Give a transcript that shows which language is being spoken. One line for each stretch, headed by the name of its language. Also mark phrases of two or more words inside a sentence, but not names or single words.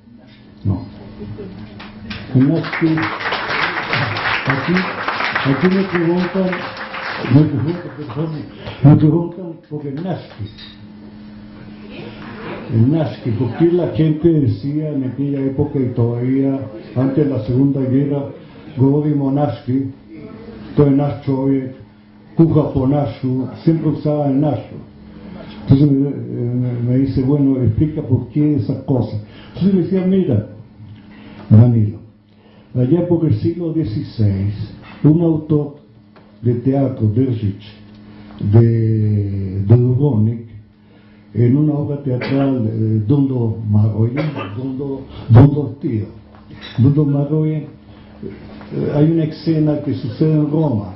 Spanish: Aquí me preguntan por el Naski, porque la gente decía en aquella época y todavía antes de la Segunda Guerra,
Croatian: Govorimo Naski, to je naš čovjek, kuha po našu,
Spanish: siempre usaba el našu. Entonces me dice, bueno, explica por qué esas cosas. Entonces me decía, mira, Danilo, allá por el siglo XVI, un autor de teatro, Držić, de Dubrovnik, en una obra teatral, Dundo Marojen, Dundo Marojen, hay una escena que sucede en Roma.